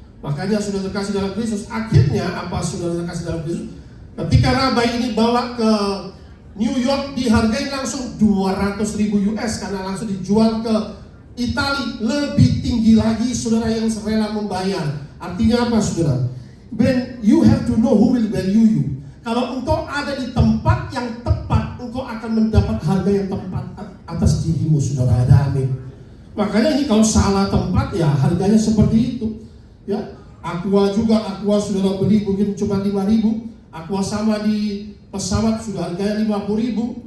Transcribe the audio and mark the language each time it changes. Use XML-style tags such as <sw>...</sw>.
<id>Makanya saudara terkasih dalam Kristus, akhirnya saudara terkasih dalam Kristus, ketika rabai ini bawa ke New York, dihargai langsung $200,000 karena langsung dijual ke Italia, lebih tinggi lagi saudara yang rela membayar. Artinya apa saudara?</id> <en>When you have to know who will value you.</en> <id>Kalau engkau ada di tempat yang tepat, engkau akan mendapat harga yang tepat atas dirimu, saudara. Ada amin. Makanya ini kalau salah tempat ya harganya seperti itu. Ya, Aqua saudara beli mungkin cuma 5.000. Aqua sama di pesawat sudah harganya 50.000.</id>